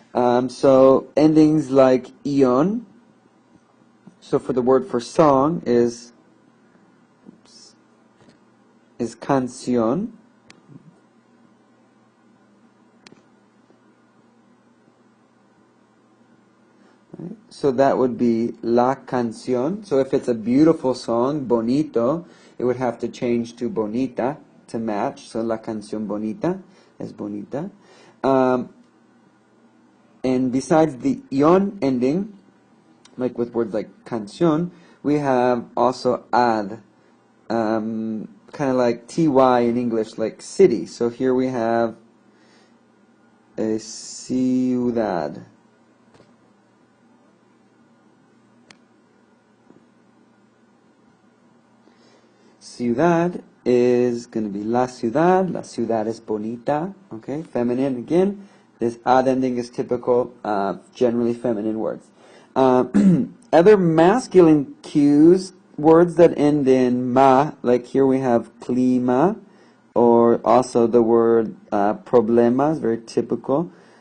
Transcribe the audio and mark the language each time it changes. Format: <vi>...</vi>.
<en>So, endings like ion. So, for the word for song is canción. So that would be la canción. So if it's a beautiful song, bonito, it would have to change to bonita to match.</en> <es>So la canción bonita es bonita.</es> <en>And besides the ion ending, like with words like canción, we have also ad, kind of like ty in English, like city. So here we have a ciudad. Ciudad is going to be la ciudad.</en> <es>La ciudad es bonita.</es> <en>Okay, feminine again. This ad ending is typical, generally feminine words. Other masculine cues, words that end in ma, like here we have clima, or also the word problema is very typical.</en>